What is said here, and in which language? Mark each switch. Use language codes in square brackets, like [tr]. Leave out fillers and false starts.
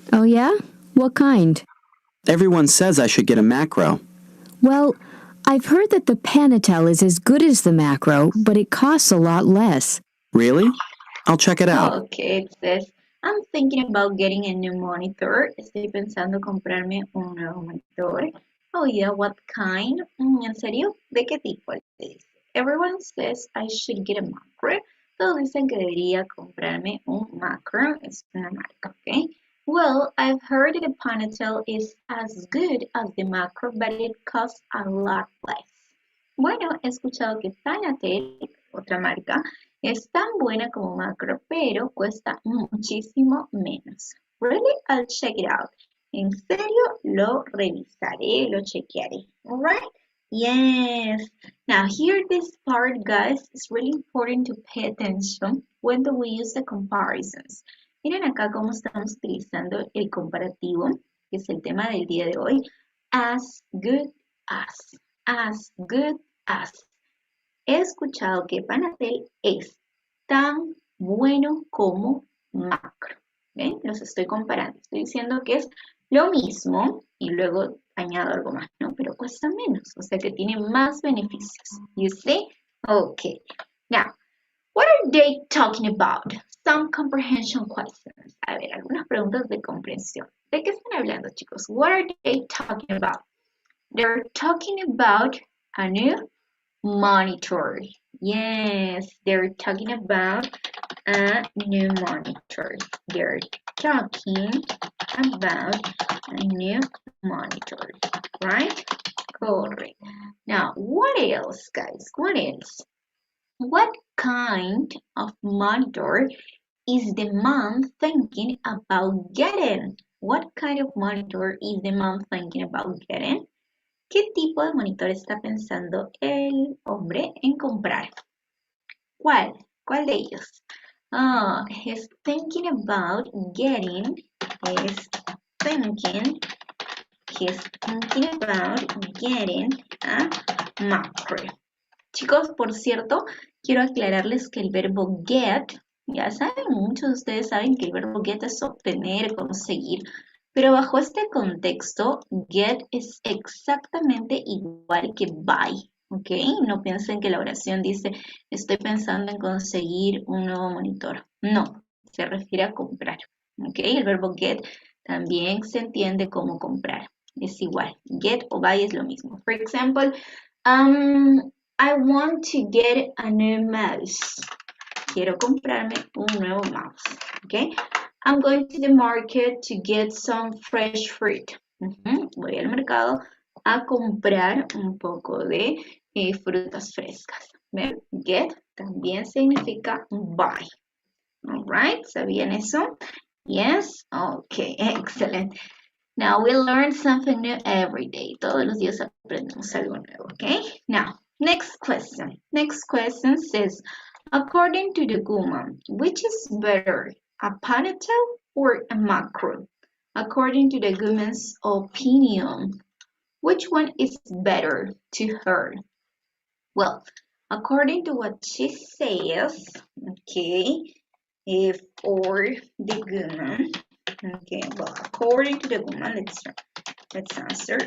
[en] Oh yeah? What kind? Everyone says I should get a macro. Well, I've heard that the Panatel is as good as the macro, but it costs a lot less. Really? I'll check it out. Okay, it says, I'm thinking about getting a new monitor. [es] Estoy pensando comprarme un nuevo monitor. [en] Oh yeah, what kind? [es] ¿En serio? ¿De qué tipo? [en] Everyone says I should get a macro. [es] Todos dicen que debería comprarme un macro. Es una marca, ¿ok? [en] Well, I've heard that the Panatel is as good as the macro, but it costs a lot less. [es] Bueno, he escuchado que Panatel, otra marca, es tan buena como macro, pero cuesta muchísimo menos. [en] Really? I'll check it out. [es] En serio, lo revisaré, lo chequearé. [en] Alright? Yes. Now here this part, guys, is really important to pay attention when do we use the comparisons. [es] Miren acá cómo estamos utilizando el comparativo, que es el tema del día de hoy. [en] As good as. As good as. [es] He escuchado que Panatel es tan bueno como macro. ¿Ven? Los estoy comparando. Estoy diciendo que es lo mismo y luego añado algo más, ¿no? Pero cuesta menos, o sea que tiene más beneficios. [en] You see? Okay. Now, what are they talking about? Some comprehension questions. [es] A ver, algunas preguntas de comprensión. ¿De qué están hablando, chicos? [en] What are they talking about? They're talking about a new monitor. Yes, they're talking about a new monitor. They're talking about a new monitor, right? Correct. Now, what else, guys? What else? What kind of monitor is the mom thinking about getting? What kind of monitor is the mom thinking about getting? [es] ¿Qué tipo de monitor está pensando el hombre en comprar? ¿Cuál? ¿Cuál de ellos? [en] He's thinking about getting, he's thinking about getting a macro. [es] Chicos, por cierto, quiero aclararles que el verbo get, ya saben, muchos de ustedes saben que el verbo get es obtener, conseguir, pero bajo este contexto, get es exactamente igual que buy, ¿ok? No piensen que la oración dice, estoy pensando en conseguir un nuevo monitor. No, se refiere a comprar, ¿ok? El verbo get también se entiende como comprar. es igual. Get o buy es lo mismo. [en] For example, I want to get a new mouse. [es] Quiero comprarme un nuevo mouse. [en] Okay? I'm going to the market to get some fresh fruit. [es] Voy al mercado a comprar un poco de frutas frescas. ¿Ven? Get también significa buy. [en] Alright, [es] ¿sabían eso? [en] Yes? Okay, excellent. Now we learn something new every day. [es] Todos los días aprendemos algo nuevo, okay? [en] Now, next question. Next question says, according to the woman, which is better, a ponytail or a macro? According to the woman's opinion, which one is better to her? Well, according to what she says, okay, for the woman, okay, well, according to the woman, let's answer.